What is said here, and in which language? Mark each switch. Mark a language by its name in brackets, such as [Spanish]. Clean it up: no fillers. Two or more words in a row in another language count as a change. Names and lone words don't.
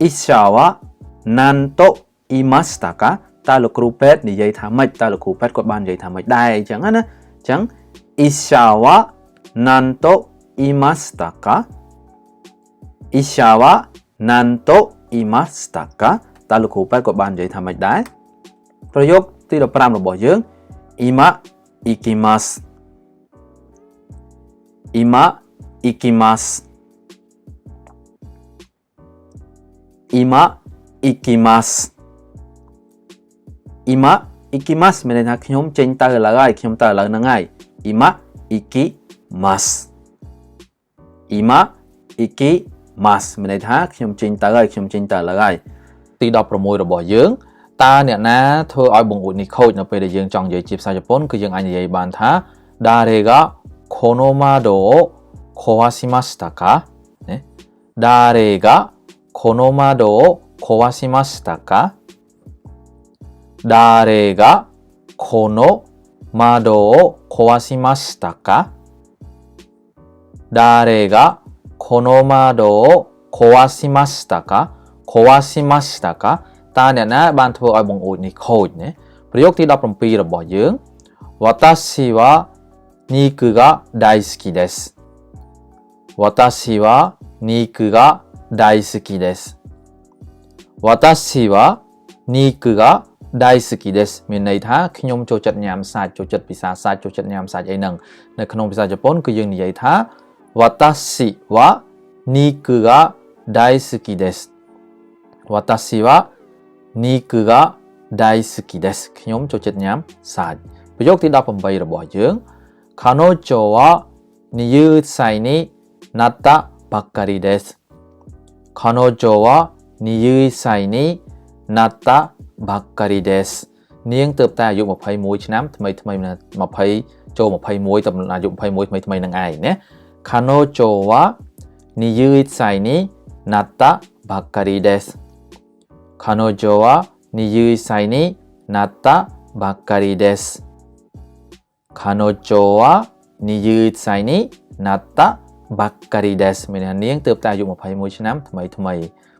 [Japanese] 者は何と言いましたか [Khmer] តើលោកគ្រូពេទ្យនិយាយថាម៉េចតើលោកគ្រូពេទ្យគាត់បាននិយាយថាម៉េចដែរអញ្ចឹងណាអញ្ចឹង [Japanese] 医者は何と言いましたか医者は何と言いましたか [Khmer] តើលោកគ្រូពេទ្យគាត់បាននិយាយថាម៉េចដែរប្រយោគទី 15 របស់យើង [Japanese] 今行きます今行きます今行きます今行きます [Khmer] មានន័យថាខ្ញុំចេញទៅឥឡូវហើយខ្ញុំទៅឥឡូវហ្នឹងហើយ [Japanese] 今行きます今行きます [Khmer] មានន័យថាខ្ញុំចេញទៅហើយខ្ញុំចេញទៅឥឡូវ ហើយទី 16 របស់យើងតើអ្នកណាធ្វើឲ្យបង្អួចនេះខូចនៅពេលដែលយើងចង់និយាយជាភាសាជប៉ុនគឺយើងអាចនិយាយបានថា [Japanese] 誰がこの窓を壊しましたかね誰がこの窓を壊しましたか誰がこの窓を壊しましたか誰がこの窓を壊しましたか壊しましたか [Thai] ตาเนี่ยนะ [Khmer] បានធ្វើឲ្យបង្អួចនេះខូចណាប្រយោគទី17របស់យើង [Japanese] 私は肉が大好きです私は肉が大好きです私は肉が大好きです [Khmer] មានន័យថាខ្ញុំចូលចិត្តញ៉ាំសាច់ចូលចិត្តពិសាសាច់ចូលចិត្តញ៉ាំសាច់អីហ្នឹងនៅក្នុងភាសាជប៉ុនគឺយើងនិយាយថា [Japanese] 私は肉が大好きです私は肉が大好きです [Khmer] ខ្ញុំចូលចិត្តញ៉ាំសាច់ប្រយោគទី18របស់យើង [Japanese] 彼女は20歳になったばっかりです彼女は20歳になったばっかりですនា [Khmer] ងទើបតែអាយុ21ឆ្នាំថ្មី20ចូល21ទៅអាយុ21ថ្មីនឹងឯងណា [Japanese] 彼女は20歳になったばっかりです彼女は20歳になったばっかりです彼女は20歳になったばっかりです [Khmer] មាននាងទើបតែអាយុ21ឆ្នាំថ្មី